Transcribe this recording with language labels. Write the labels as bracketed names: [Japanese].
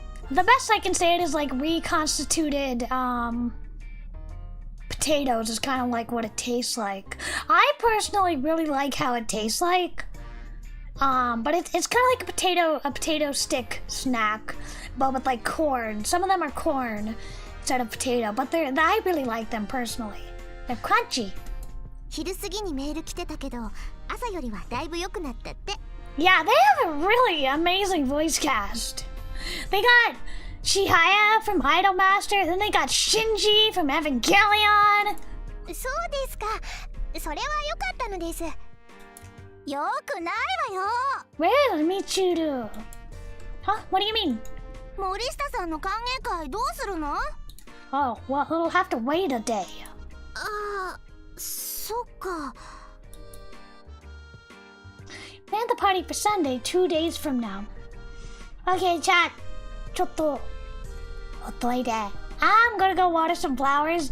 [English] The best I can say it is like reconstituted potatoes is kind of like what it tastes like. I personally really like how it tastes like. But it's kind of like a potato stick snack, but with like corn. Some of them are corn instead of potato, but I really like them personally. They're crunchy. [Japanese] 昼過ぎにメール来てたけど、朝よりはだいぶ良くなったって。 [English] Yeah, they have a really amazing voice cast. They got Chihaya from Idolmaster, then they got Shinji from Evangelion. [Japanese] そうですか。それは良かったのです。よくないわよ。 [English] Well, Michiru. Huh? What do you mean? [Japanese] 森下さんの歓迎会どうするの？ [English] Oh, well, we'll have to wait a day. [Japanese] ああ、そっか。 [English] Plan the party for Sunday, 2 days from now. Okay, chat. [Japanese] ちょっとほっといて。 [English] I'm gonna go water some flowers.